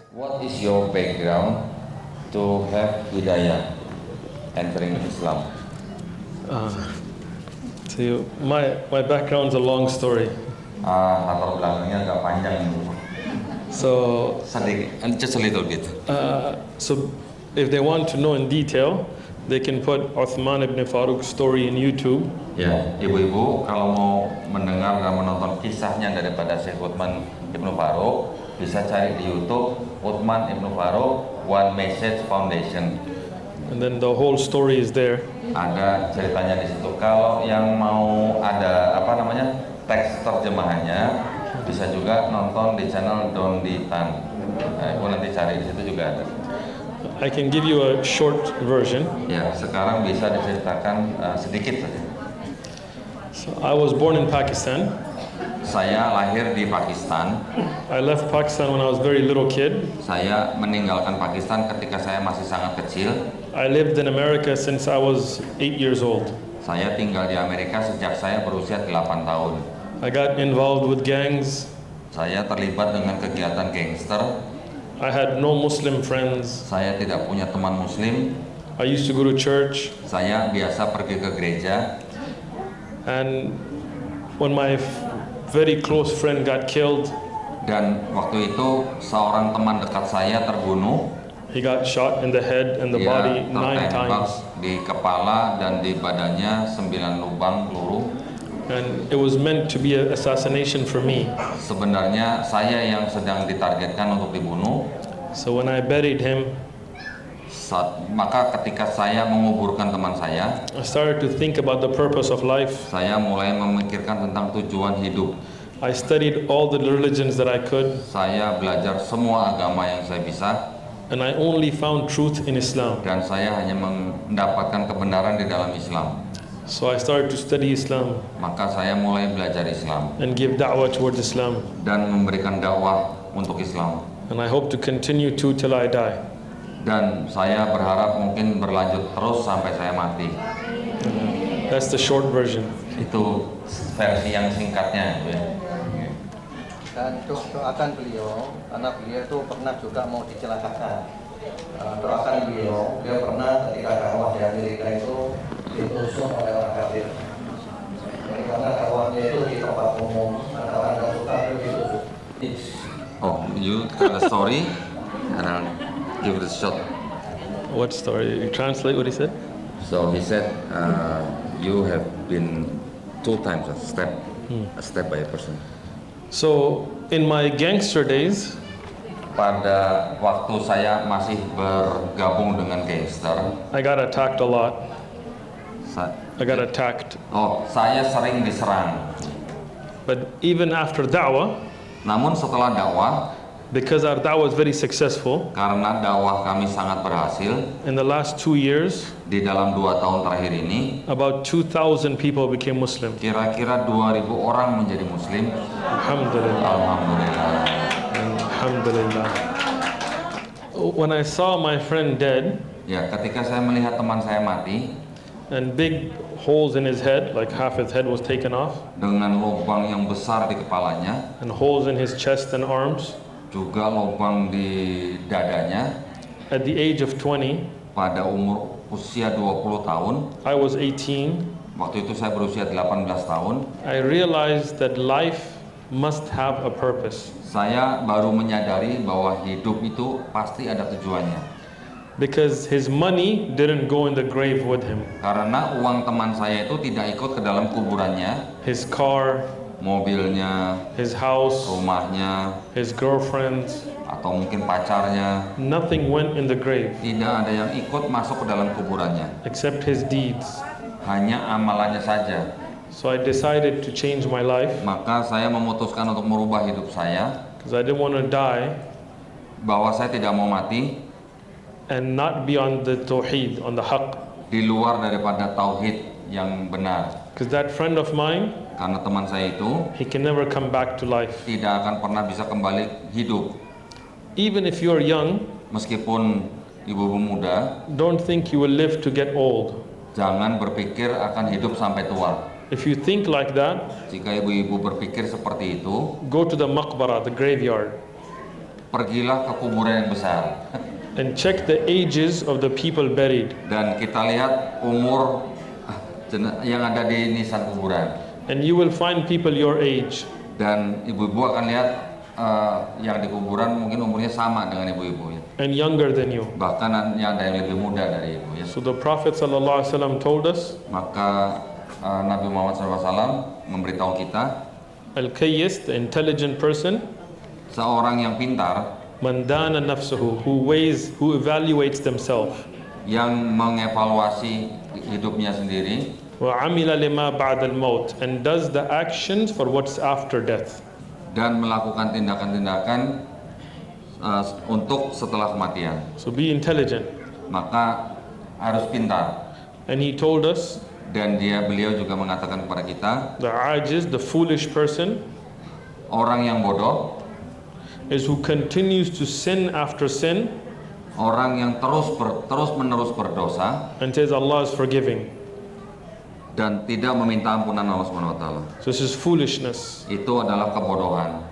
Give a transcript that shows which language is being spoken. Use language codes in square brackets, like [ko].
[en] What is your background to have hidayah entering Islam? So my background's a long story. [id] Latar belakangnya agak panjang ini. [en] So [id] Sedikit, [en] just a little bit. so if they want to know in detail, they can put Uthman ibn Faruq's story in YouTube. [id] Ya, ibu-ibu kalau mau mendengar dan menonton kisahnya daripada Syekh Uthman ibn Faruq, bisa cari di YouTube Uthman ibn Faruq One Message Foundation. [en] And then the whole story is there. [id] Ada ceritanya di situ. Kalau yang mau ada teks terjemahannya, bisa juga nonton di channel Don Ditan. Ibu nanti cari di situ juga ada. [en] I can give you a short version. [id] Ya, sekarang bisa diceritakan sedikit saja. [en] So I was born in Pakistan. [id] Saya lahir di Pakistan. [en] I left Pakistan when I was a very little kid. [id] Saya meninggalkan Pakistan ketika saya masih sangat kecil. [en] I lived in America since I was 8 years old. [id] Saya tinggal di Amerika sejak saya berusia 8 tahun. [en] I got involved with gangs. [id] Saya terlibat dengan kegiatan gangster. [en] I had no Muslim friends. [id] Saya tidak punya teman muslim. [en] I used to go to church. [id] Saya biasa pergi ke gereja. [en] And when my very close friend got killed, [id] Dan waktu itu seorang teman dekat saya terbunuh. [en] he got shot in the head and the [id] Dia [en] body 9 [id] tertembak [en] times. [id] di kepala dan di badannya 9 lubang peluru. [en] And it was meant to be an assassination for me. [id] Sebenarnya saya yang sedang ditargetkan untuk dibunuh. [en] So when I buried him, [id] Maka ketika saya menguburkan teman saya, [en] I started to think about the purpose of life. [id] saya mulai memikirkan tentang tujuan hidup. [en] I studied all the religions that I could, [id] Saya belajar semua agama yang saya bisa, [en] and I only found truth in Islam. [id] dan saya hanya mendapatkan kebenaran di dalam Islam. [en] So I started to study Islam [id] Maka saya mulai belajar Islam [en] and give da'wah towards Islam. [id] dan memberikan dakwah untuk Islam. [en] And I hope to continue to till I die. [id] Dan saya berharap mungkin berlanjut terus sampai saya mati. [en] That's the short version. [id] Itu versi yang singkatnya. Dan doakan beliau, karena beliau itu pernah juga mau dicelakakan. Doakan beliau, dia pernah ketika dakwah di Amerika itu ditusuk oleh orang kafir. Jadi karena dakwahnya itu di tempat umum, ada orang yang suka ditusuk. [en] Oh, you tell a story and I'll give it a shot. What story? You translate what he said? So he said, you have been 2 times a step by a person. So in my gangster days, [id] Pada waktu saya masih bergabung dengan gangster, [en] I got attacked a lot. I got attacked. [id] saya sering diserang. [en] But even after da'wah, [id] Namun setelah dakwah, [en] because our da'wah is very successful, [id] karena dakwah kami sangat berhasil, [en] in the last 2 years, [id] di dalam 2 tahun terakhir ini, [en] about 2,000 people became Muslim. [id] kira-kira 2.000 orang menjadi Muslim. [ar] Alhamdulillah. Alhamdulillah. Alhamdulillah. [en] When I saw my friend dead [id] Ya, ketika saya melihat teman saya mati [en] and big holes in his head, like half his head was taken off, [id] dengan lubang yang besar di kepalanya, [en] and holes in his chest and arms, [id] juga lubang di dadanya, [en] at the age of 20, [id] pada umur usia 20 tahun, [en] I was 18, [id] waktu itu saya berusia 18 tahun, [en] I realized that life must have a purpose. [id] saya baru menyadari bahwa hidup itu pasti ada tujuannya. [en] because his money didn't go in the grave with him. [id] Karena uang teman saya itu tidak ikut ke dalam kuburannya, [en] His car, [id] mobilnya, [en] his house, [id] rumahnya, [en] his girlfriends, [id] atau mungkin pacarnya. [en] nothing went in the grave [id] Tidak ada yang ikut masuk ke dalam kuburannya, [en] except his deeds. [id] hanya amalannya saja. [en] So I decided to change my life [id] Maka saya memutuskan untuk merubah hidup saya, [en] because I didn't want to die [id] bahwa saya tidak mau mati [en] and not be on the tawheed, on the haqq. [id] di luar daripada tauhid yang benar. [en] Because that friend of mine, [id] Karena teman saya itu [en] he can never come back to life. [id] tidak akan pernah bisa kembali hidup. [en] Even if you're young, [id] Meskipun ibu-ibu muda, [en] don't think you will live to get old. [id] jangan berpikir akan hidup sampai tua. [en] If you think like that, [id] Jika ibu-ibu berpikir seperti itu, [en] go to the maqbara, the graveyard, [id] pergilah ke kuburan yang besar [en] and check the ages of the people buried. [id] dan kita lihat umur yang ada di nisan kuburan. [en] And you will find people your age. [id] Dan ibu-ibu akan lihat yang di kuburan mungkin umurnya sama dengan ibu-ibu ya. [en] And younger than you. [id] Bahkan yang ada yang lebih muda dari ibu ya. [en] So the Prophet ﷺ told us, [id] Maka Nabi Muhammad SAW memberitahu kita, [en] Al-Kayyis, the intelligent person, [id] seorang yang pintar [ar] man dana nafsuhu, [en] who evaluates themselves, [id] yang mengevaluasi hidupnya sendiri [ar] wa amila lima ba'da al-maut, [en] and does the actions for what's after death. [id] dan melakukan tindakan-tindakan untuk setelah kematian. [en] So be intelligent. [id] Maka harus pintar. [en] And he told us, [id] Dan beliau juga mengatakan kepada kita, [en] the ajiz, the foolish person, [id] orang yang bodoh, [en] is who continues to sin after sin [id] orang yang terus menerus berdosa [en] and says Allah is forgiving. [id] dan tidak meminta ampunan Allah Subhanahu wa taala. [en] So this is foolishness. [id] Itu adalah kebodohan.